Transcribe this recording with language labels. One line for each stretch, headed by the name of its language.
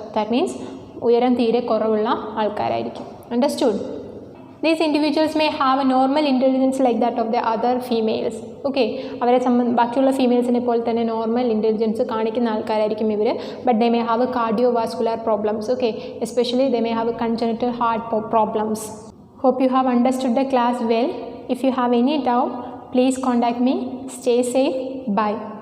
English: That means
Malayalam: ഉയരം തീരെ കുറവുള്ള ആൾക്കാരായിരിക്കും.
English: Understood? These individuals may have a normal intelligence like that of the other females.
Malayalam: Okay, അവരെ ബാക്കിയുള്ള ഫീമെയിൽസിനെ പോലെ തന്നെ നോർമൽ ഇൻ്റലിജൻസ് കാണിക്കുന്ന ആൾക്കാരായിരിക്കും ഇവർ.
English: But they may have a cardiovascular problems. Okay, especially they may have a congenital heart problems. Hope you have understood the class well. If you have any doubt, please contact me. Stay safe. Bye.